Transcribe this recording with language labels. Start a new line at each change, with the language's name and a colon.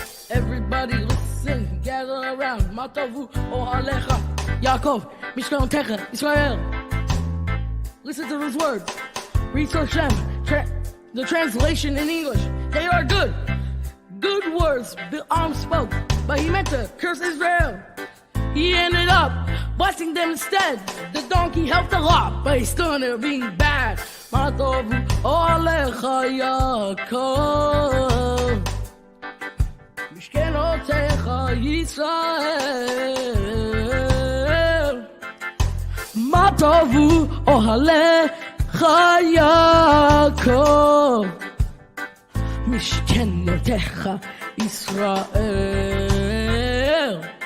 English: Everybody listen, gather around.
Hebrew: מה טובו אוהליך יעקב, משכנותיך ישראל.
English: Listen to those words. Read Hashem. The translation in English, they are good. Good words Bilam spoke, but he meant to curse Israel. He ended up blessing them instead. The donkey helped a lot, but he's still ended up being bad.
Hebrew: מה טובו עליך יעקב, משכנותיך ישראל. מה טובו אוהליך יעקב, משכנותיך ישראל.